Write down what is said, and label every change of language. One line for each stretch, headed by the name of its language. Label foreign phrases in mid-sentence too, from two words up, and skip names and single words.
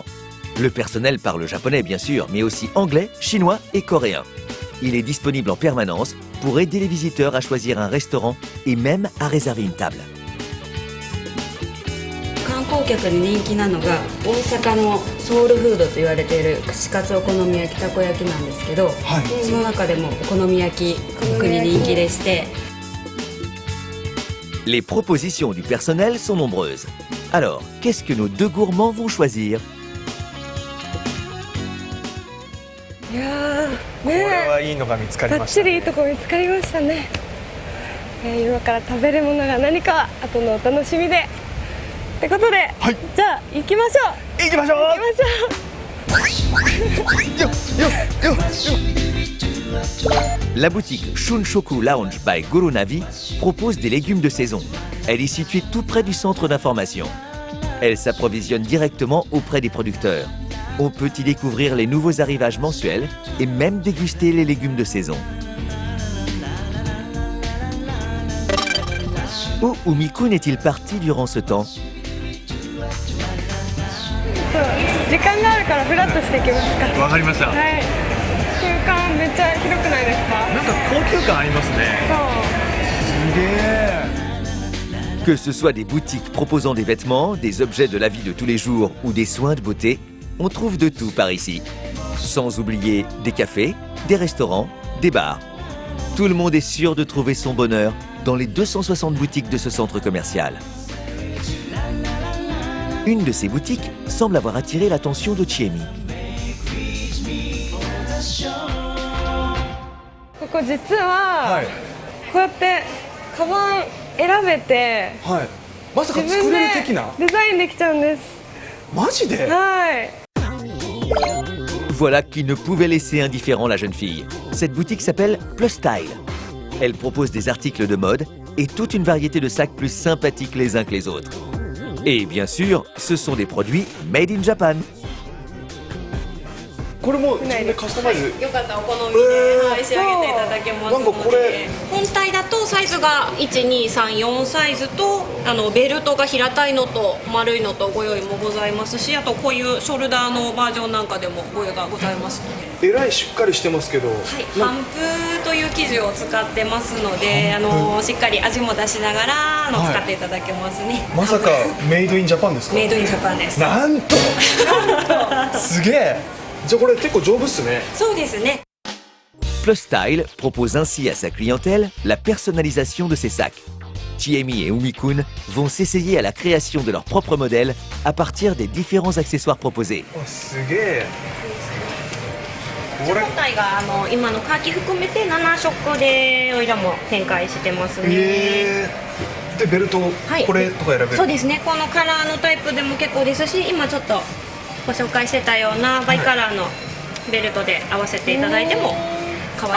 French: Le personnel parle japonais bien sûr, mais aussi anglais, chinois et coréen. Il est disponible en permanence pour aider les visiteurs à choisir un restaurant et même à réserver une table.
Japanese: 観光客に人気なのが大阪のソウルフードと言われている串カツお好み焼きたこ焼きなんですけど、その中でもお好み焼き特に人気でして。
French: Les propositions du personnel sont nombreuses. Alors, qu'est-ce que nos 2 gourmands vont choisir?
Japanese: いやー、これねはいいのが見つかえ、りましたね。バッチリいいとこ見つかりましたね。今から食べるものが何かは後のお楽しみで。ってことで、はいじゃあ行きましょう。行きましょう。行きましょう。よっ。
French: La boutique Shunshoku Lounge by Gurunavi propose des légumes de saison. Elle est située tout près du centre d'information. Elle s'approvisionne directement auprès des producteurs. On peut y découvrir les nouveaux arrivages mensuels et même déguster les légumes de saison. Où Umi-kun est-il parti durant ce temps?
Japanese: 時間があるからフラッとしてきますか。わかりました。はい。空間めっちゃ広くないですか。なんか高級感ありますね。そう。すげえ。
French: Que ce soit des boutiques proposant des vêtements, des objets de la vie de tous les jours ou des soins de beauté, on trouve de tout par ici. Sans oublier des cafés, des restaurants, des bars. Tout le monde est sûr de trouver son bonheur dans les 260 boutiques de ce centre commercial. Une de ces boutiques semble avoir attiré l'attention de Chiemi.
Japanese: ここ実は、こうやってカバン選べて、はい。まさか自分作れるで的な。デザインできちゃうんです。マジで？はい。
French: Voilà qui ne pouvait laisser indifférent la jeune fille. Cette boutique s'appelle Plus Style. Elle propose des articles de mode et toute une variété de sacs plus sympathiques les uns que les autres. Et bien sûr, ce sont des produits
English: made in Japan.
Japanese: これも自分でカスタマイズ。よかったらお好みで、はい、仕上げていただけますので。なんかこれ本体だとサイズが1234サイズとベルトが平たいのと丸いのとご用意もございますし、あとこういうショルダーのバージョンなんかでもご用意がございますので。えらいしっかりしてますけど。はい、帆布という生地を使ってますので、しっかり味も出しながら使っていただけますね。まさかメイドインジャパンですか？メイドインジャパンです。なんとすげえ。じゃあこれ結構丈夫っすね。そうですね。
French: Plus Style propose ainsi à sa clientèle la personnalisation de ses sacs. Chiemi et Umi-kun vont s'essayer à la création de leur propre modèle à partir des différents accessoires proposés.
Japanese: すげえ。これ本体が今のカーキ含めて7色でおいらも展開してますね。でベルト、はい、これとか選べる。そうですね。このカラーのタイプでも結構ですし、今ちょっとご紹介してたようなバイカラーのベルトで合わせていただいても可愛いです。